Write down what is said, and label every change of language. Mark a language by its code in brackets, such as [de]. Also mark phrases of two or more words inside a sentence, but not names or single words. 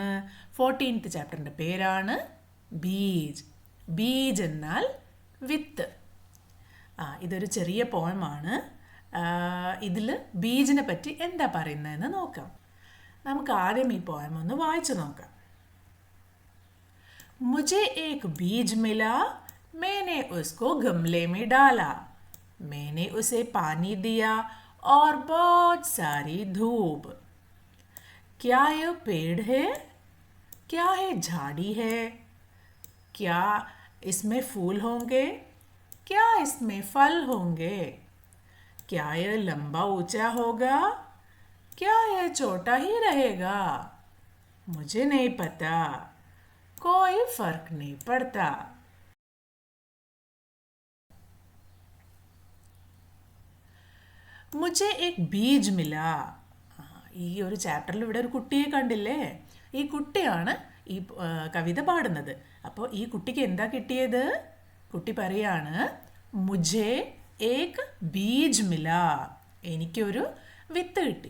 [ml] 14th ചാപ്റ്ററിൻ്റെ പേരാണ് ബീജ്. ബീജ് എന്നാൽ വിത്ത്. ഇതൊരു ചെറിയ പോയമാണ്. ഇതിൽ ബീജിനെ പറ്റി എന്താ പറയുന്നതെന്ന് നോക്കാം. നമുക്ക് ആദ്യം ഈ പോയം ഒന്ന് വായിച്ചു നോക്കാം. [hi] मुझे एक बीज मिला, मैंने उसको गमले में डाला, मैंने उसे पानी दिया और बहुत सारी धूप. क्या यह पेड़ है? क्या है झाड़ी है? क्या इसमें फूल होंगे? क्या इसमें फल होंगे? क्या यह लंबा ऊंचा होगा? क्या यह छोटा ही रहेगा? मुझे नहीं पता, कोई फर्क नहीं पड़ता. मुझे एक बीज मिला. [ml] ഈ ഒരു ചാപ്റ്ററിൽ ഇവിടെ ഒരു കുട്ടിയെ കണ്ടില്ലേ? ഈ കുട്ടിയാണ് ഈ കവിത പാടുന്നത്. അപ്പോൾ ഈ കുട്ടിക്ക് എന്താ കിട്ടിയത്? കുട്ടി പറയാണ്, [hi] मुझे एक बीज मिला, [ml] എനിക്കൊരു വിത്ത് കിട്ടി.